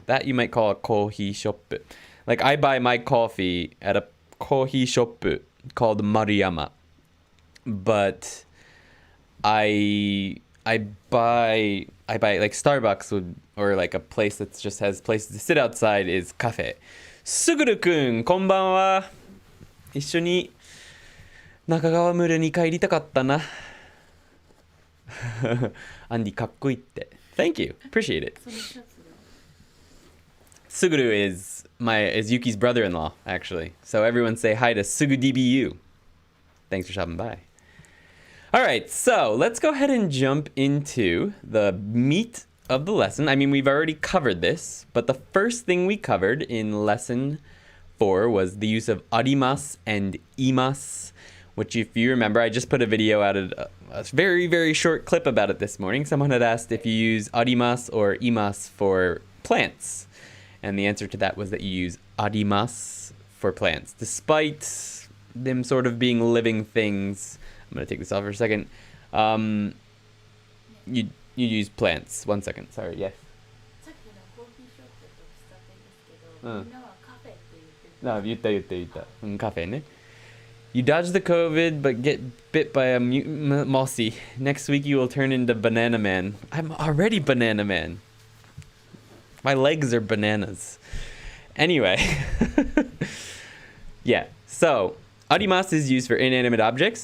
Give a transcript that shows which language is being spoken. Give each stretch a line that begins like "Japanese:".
English: That you might call a コーヒーショップ. Like I buy my coffee at a コーヒーショップ called Maruyama, but I buy like Starbucks would, or like a place that just has places to sit outside is cafe.
Japanese: すぐるくん、こんばんは。一緒に中川村に帰りたかったな。アンディかっこいいって。
English: Thank you. Appreciate it.
Japanese: そのシャツが。
English: Suguru is Yuki's brother-in-law, actually. So everyone say hi to SuguDBU. Thanks for stopping by. All right, so let's go ahead and jump into the meat of the lesson. I mean, we've already covered this, but the first thing we covered in lesson 4 was the use of arimasu and imasu, which if you remember, I just put a video out of a very, very short clip about it this morning. Someone had asked if you use arimasu or imasu for plants. And the answer to that was that you use arimasu for plants. Despite them sort of being living things, I'm going to take this off for a second. You use plants. 1 second. Sorry, yes.
Japanese: さっきのコーヒーショップと喫茶店ですけど、うんみんなはカフェって言ってる。 No, 言った。Cafe ね.
English: You dodged the COVID, but get bit by a mutant mossy. Next week you will turn into Banana Man. I'm already Banana Man. My legs are bananas. Anyway. Yeah, so arimasu is used for inanimate objects.